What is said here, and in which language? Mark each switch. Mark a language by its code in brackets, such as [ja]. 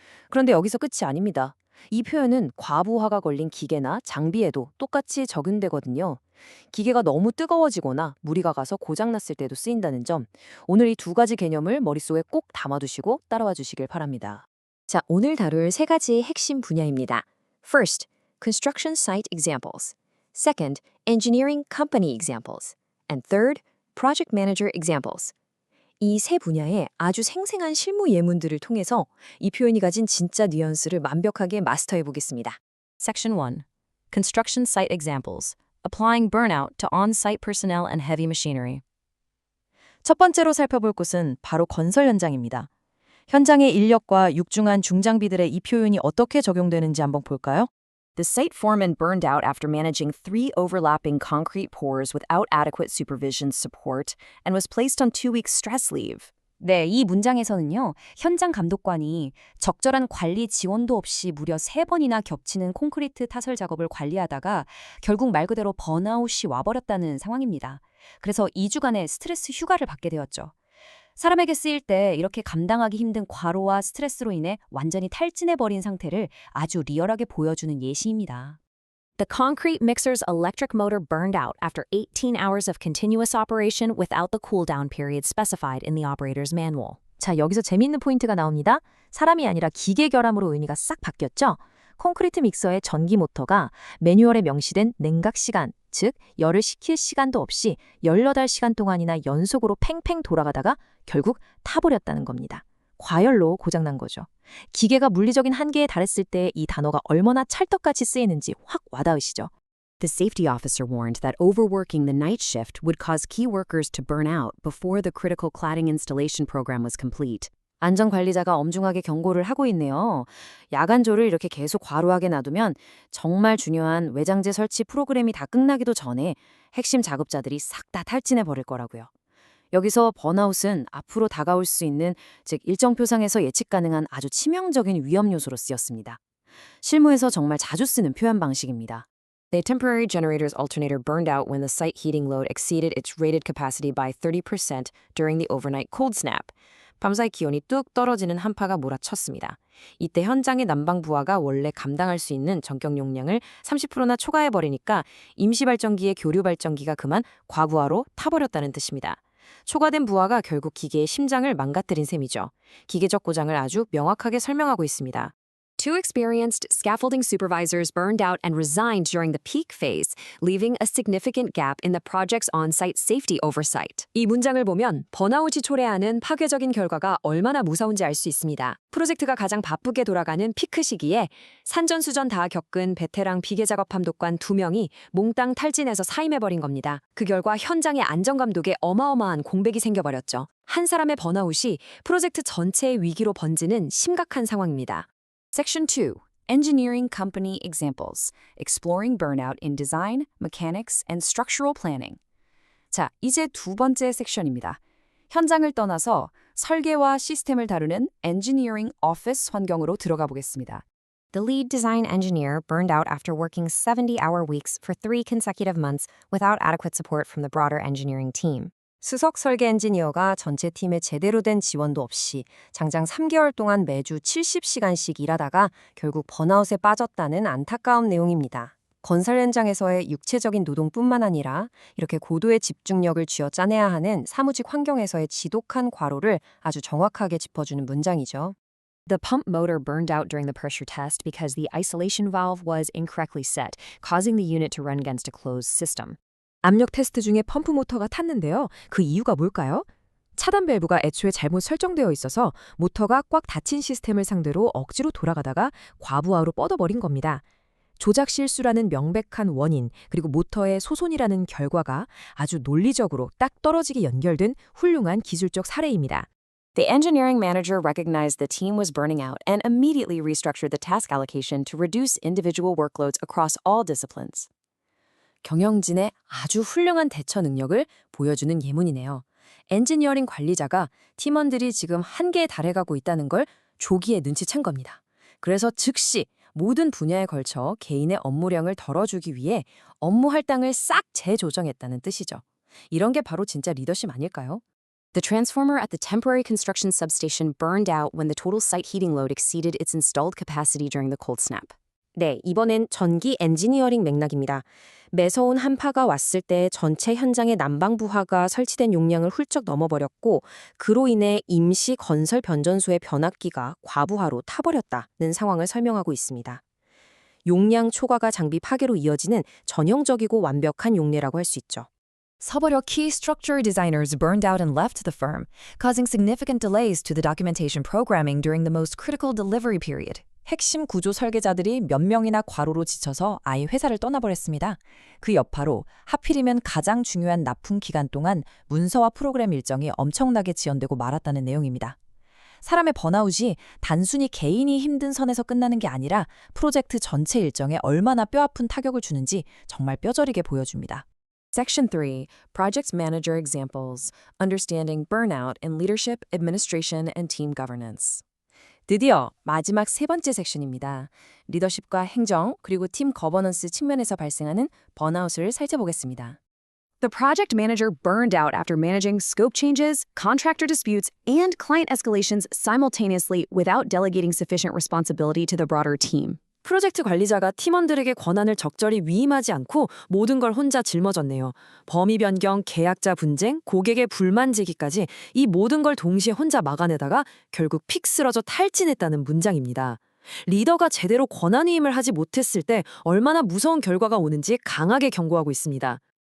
[ko] 그런데 여기서 끝이 아닙니다. 이 표현은 과부하가 걸린 기계나 장비에도 똑같이 적용되거든요. 기계가 너무 뜨거워지거나 무리가 가서 고장났을 때도 쓰인다는 점, 오늘 이 두 가지 개념을 머릿속에 꼭 담아두시고 따라와 주시길 바랍니다. 자, 오늘 다룰 세 가지 핵심 분야입니다. [en] First, construction site examples. Second, engineering company examples. And third, project manager examples. [ko] 이 세 분야의 아주 생생한 실무 예문들을 통해서 이 표현이 가진 진짜 뉘앙스를 완벽하게 마스터해 보겠습니다. [en] Section 1. Construction site examples. Applying burnout to on-site personnel and heavy machinery. [ko] 첫 번째로 살펴볼 곳은 바로 건설 현장입니다. 현장의 인력과 육중한 중장비들의 이 표현이 어떻게 적용되는지 한번 볼까요? [en] The site foreman burned out after managing 3 overlapping concrete pours without adequate supervision support and was placed on 2 weeks stress leave. [ko] 네, 이 문장에서는요, 현장 감독관이 적절한 관리 지원도 없이 무려 3번이나 겹치는 콘크리트 타설 작업을 관리하다가 결국 말 그대로 번아웃이 와버렸다는 상황입니다. 그래서 2주간의 스트레스 휴가를 받게 되었죠. 사람에게 쓰일 때 이렇게 감당하기 힘든 과로와 스트레스로 인해 완전히 탈진해버린 상태를 아주 리얼하게 보여주는 예시입니다. [en] The concrete mixer's electric motor burned out after 18 hours of continuous operation without the cool-down period specified in the operator's manual. [ko] 자, 여기서 재미있는 포인트가 나옵니다. 사람이 아니라 기계 결함으로 의미가 싹 바뀌었죠? 콘크리트 믹서의 전기 모터가 매뉴얼에 명시된 냉각 시간, 즉 열을 식힐 시간도 없이 18시간 동안이나 연속으로 팽팽 돌아가다가 결국 타버렸다는 겁니다. 과열로 고장난 거죠. 기계가 물리적인 한계에 달했을 때 이 단어가 얼마나 찰떡같이 쓰이는지 확 와닿으시죠? [en] The safety officer warned that overworking the night shift would cause key workers to burn out before the critical cladding installation program was complete. [ko] 안전관리자가 엄중하게 경고를 하고 있네요. 야간조를 이렇게 계속 과로하게 놔두면 정말 중요한 외장재 설치 프로그램이 다 끝나기도 전에 핵심 작업자들이 싹 다 탈진해 버릴 거라고요. 여기서 번아웃은 앞으로 다가올 수 있는, 즉 일정 표상에서 예측 가능한 아주 치명적인 위험 요소로 쓰였습니다. 실무에서 정말 자주 쓰는 표현 방식입니다. [en] The temporary generator's alternator burned out when the site heating load exceeded its rated capacity by 30% during the overnight cold snap. [ko] 밤사이 기온이 뚝 떨어지는 한파가 몰아쳤습니다. 이때 현장의 난방 부하가 원래 감당할 수 있는 전격 용량을 30%나 초과해버리니까 임시발전기의 교류발전기가 그만 과부하로 타버렸다는 뜻입니다. 초과된 부하가 결국 기계의 심장을 망가뜨린 셈이죠. 기계적 고장을 아주 명확하게 설명하고 있습니다. [en] Two experienced scaffolding supervisors burned out and resigned during the peak phase, leaving a significant gap in the project's on-site safety oversight. [ko] 이 문장을 보면 번아웃이 초래하는 파괴적인 결과가 얼마나 무서운지 알 수 있습니다. 프로젝트가 가장 바쁘게 돌아가는 피크 시기에 산전수전 다 겪은 베테랑 비계 작업 감독관 2명이 몽땅 탈진해서 사임해버린 겁니다. 그 결과 현장의 안전감독에 어마어마한 공백이 생겨버렸죠. 한 사람의 번아웃이 프로젝트 전체의 위기로 번지는 심각한 상황입니다. [en] Section 2. Engineering Company Examples. Exploring burnout in design, mechanics, and structural planning. [ko] 자, 이제 두 번째 섹션입니다. 현장을 떠나서 설계와 시스템을 다루는 [en] engineering office [ko] 환경으로 들어가 보겠습니다. [en] The lead design engineer burned out after working 70-hour weeks for 3 consecutive months without adequate support from the broader engineering team. [ko] 수석 설계 엔지니어가 전체 팀에 제대로 된 지원도 없이 장장 3개월 동안 매주 70시간씩 일하다가 결국 번아웃에 빠졌다는 안타까운 내용입니다. 건설 현장에서의 육체적인 노동뿐만 아니라 이렇게 고도의 집중력을 쥐어짜내야 하는 사무직 환경에서의 지독한 과로를 아주 정확하게 짚어주는 문장이죠. [en] The pump motor burned out during the pressure test because the isolation valve was incorrectly set, causing the unit to run against a closed system. [ko] 압력 테스트 중에 펌프 모터가 탔는데요. 그 이유가 뭘까요? 차단 밸브가 애초에 잘못 설정되어 있어서 모터가 꽉 닫힌 시스템을 상대로 억지로 돌아가다가 과부하로 뻗어버린 겁니다. 조작 실수라는 명백한 원인, 그리고 모터의 소손이라는 결과가 아주 논리적으로 딱 떨어지게 연결된 훌륭한 기술적 사례입니다. [en] The engineering manager recognized the team was burning out and immediately restructured the task allocation to reduce individual workloads across all disciplines. [ko] 경영진의 아주 훌륭한 대처 능력을 보여주는 예문이네요. 엔지니어링 관리자가 팀원들이 지금 한계에 달해가고 있다는 걸 조기에 눈치챈 겁니다. 그래서 즉시 모든 분야에 걸쳐 개인의 업무량을 덜어주기 위해 업무 할당을 싹 재조정했다는 뜻이죠. 이런 게 바로 진짜 리더십 아닐까요? [en] The transformer at the temporary construction substation burned out when the total site heating load exceeded its installed capacity during the cold snap. [ko] 네, 이번엔 전기 엔지니어링 맥락입니다. 매서운 한파가 왔을 때 전체 현장의 난방부화가 설치된 용량을 훌쩍 넘어버렸고 그로 인해 임시 건설 변전소의 변압기가 과부하로 타버렸다는 상황을 설명하고 있습니다. 용량 초과가 장비 파괴로 이어지는 전형적이고 완벽한 용례라고 할 수 있죠. [en] Several key structure designers burned out and left the firm, causing significant delays to the documentation programming during the most critical delivery period. [ko] 핵심 구조 설계자들이 몇 명이나 과로로 지쳐서 아예 회사를 떠나버렸습니다. 그 여파로 하필이면 가장 중요한 납품 기간 동안 문서와 프로그램 일정이 엄청나게 지연되고 말았다는 내용입니다. 사람의 번아웃이 단순히 개인이 힘든 선에서 끝나는 게 아니라 프로젝트 전체 일정에 얼마나 뼈아픈 타격을 주는지 정말 뼈저리게 보여줍니다. [en] Section 3. Project Manager Examples. Understanding Burnout in Leadership, Administration, and Team Governance. [ko] 드디어 마지막 세 번째 섹션입니다. 리더십과 행정, 그리고 팀 거버넌스 측면에서 발생하는 번아웃을 살펴보겠습니다. [en] The project manager burned out after managing scope changes, contractor disputes, and client escalations simultaneously without delegating sufficient responsibility to the broader team. [ko] 프로젝트 관리자가 팀원들에게 권한을 적절히 위임하지 않고 모든 걸 혼자 짊어졌네요. 범위 변경, 계약자 분쟁, 고객의 불만 제기까지 이 모든 걸 동시에 혼자 막아내다가 결국 픽 쓰러져 탈진했다는 문장입니다. 리더가 제대로 권한 위임을 하지 못했을 때 얼마나 무서운 결과가 오는지 강하게 경고하고 있습니다.